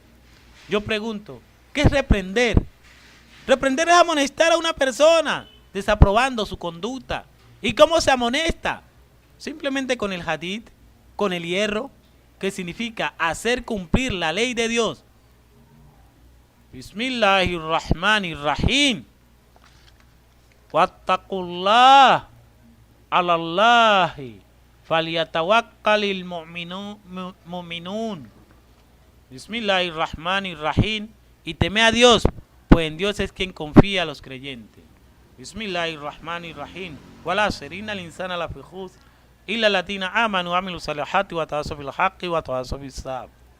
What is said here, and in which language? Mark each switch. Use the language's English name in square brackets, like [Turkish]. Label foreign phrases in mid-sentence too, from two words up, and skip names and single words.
[Spanish] Yo pregunto, ¿qué es reprender? Reprender es amonestar a una persona, desaprobando su conducta. ¿Y cómo se amonesta? Simplemente con el hadith, con el hierro, que significa hacer cumplir la ley de Dios. [Arabic] بسم الله الرحمن الرحيم. واتقوا الله وعلى الله فليتوكل المؤمنون. بسم الله الرحمن الرحيم. [Spanish] Y teme a Dios, pues en Dios es quien confía a los creyentes. [Arabic] بسم الله الرحمن الرحيم. والعصر إن الإنسان لفي خسر إلا الذين آمنوا وعملوا الصالحات وتواصوا بالحق وتواصوا بالصبر.